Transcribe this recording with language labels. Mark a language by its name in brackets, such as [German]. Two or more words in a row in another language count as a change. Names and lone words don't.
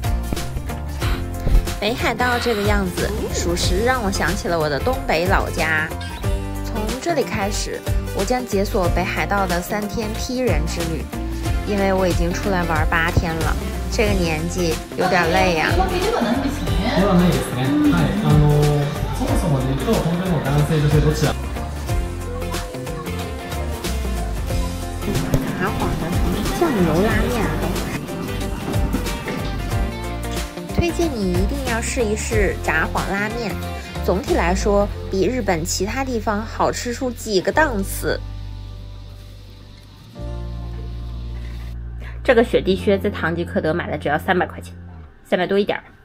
[Chinese] 北海道这个样子，属实让我想起了我的东北老家。从这里开始，我将解锁北海道的3天批人之旅，因为我已经出来玩8天了，这个年纪有点累呀。 [Japanese] ではないですね。はい、そもそもね、今日本当に男性女性どちら？ [Chinese] 札幌的酱油拉面，推荐你一定要试一试札幌拉面。总体来说，比日本其他地方好吃出几个档次。这个雪地靴在唐吉诃德买的只要300块钱，300多一点。